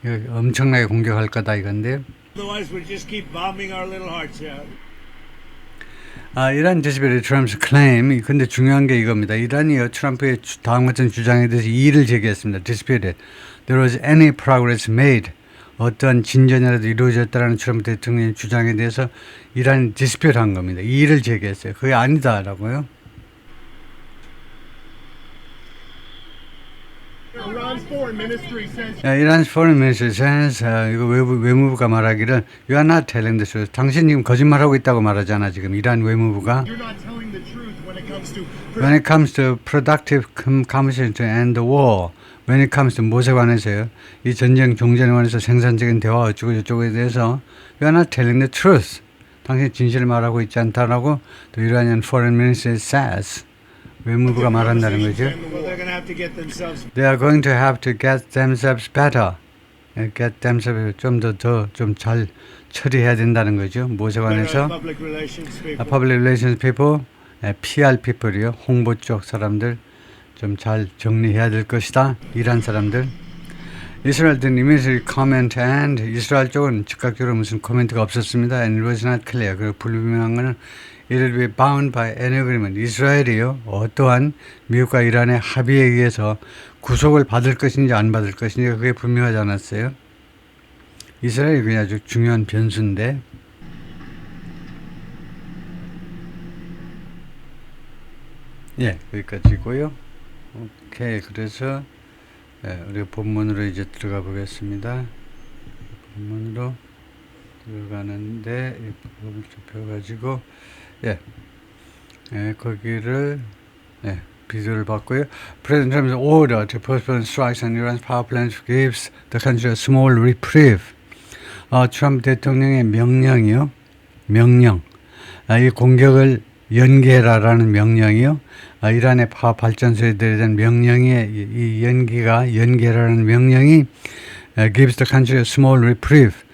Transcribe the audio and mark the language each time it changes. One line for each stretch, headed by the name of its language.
Korean: 엄청나게 공격할 거다 이건데.
English: Otherwise, we'll just keep bombing our little hearts out. 이란 disputed Trump's claim.
Korean: 근데 중요한 게 이겁니다. 이란이요, 트럼프의 다음 같은 주장에 대해서 이의를 제기했습니다.
English: Disputed. There was any progress made.
Korean: 어떠한 진전이라도 이루어졌다라는 트럼프 대통령의 주장에 대해서 이란이 디스퓨트한 겁니다. 이의를 제기했어요. 그게 아니다라고요.
English: Iran's foreign ministry says Iran's foreign ministry says,
Korean: 이거 외무부가 말하기를
English: you are not telling the truth.
Korean: 당신 지금 거짓말하고 있다고 말하잖아. 지금 이란 외무부가.
English: you're not telling the truth When it comes to productive conversation to end the war. When it comes to
Korean: 무엇에 관해서요. 이 전쟁 종전에 관해서 생산적인 대화 어쩌고 저쩌고에 대해서
English: you are not telling the truth.
Korean: 당신 진실을 말하고 있지 않다라고
English: the Iranian foreign ministry says.
Korean: 외무부가 말한다는 거죠.
English: Well, they're going to have to get themselves. They are going to have to get themselves better. Get themselves
Korean: 좀 잘 처리해야 된다는 거죠. 무엇에 관해서?
English: Public relations people. Public relations people, PR people이요.
Korean: 홍보 쪽 사람들 좀 잘 정리해야 될 것이다. 이란 사람들. 이스라엘
English: didn't immediately comment and
Korean: 이스라엘 쪽은 즉각적으로 무슨 코멘트가 없었습니다.
English: And it was not clear.
Korean: 그리고 불분명한 것은
English: it will be bound by any agreement.
Korean: 이스라엘이요. 어떠한 미국과 이란의 합의에 의해서 구속을 받을 것인지 안 받을 것인지 그게 분명하지 않았어요. 이스라엘이 그냥 아주 중요한 변수인데 여기까지고요. 오케이. 그래서 우리 본문으로 이제 들어가 보겠습니다. 본문으로 들어가는데 이 부분을 좁혀가지고 거기를 비디오를 봤고요.
English: President Trump's order to postpone strikes on Iran's power plants gives the country a small reprieve.
Korean: 트럼프 대통령의 명령이요. 이 공격을 연기해라라는 명령이요. 이란의 파워 발전소에 대한 명령의 이 연기해라는 명령이
English: gives the country a small reprieve.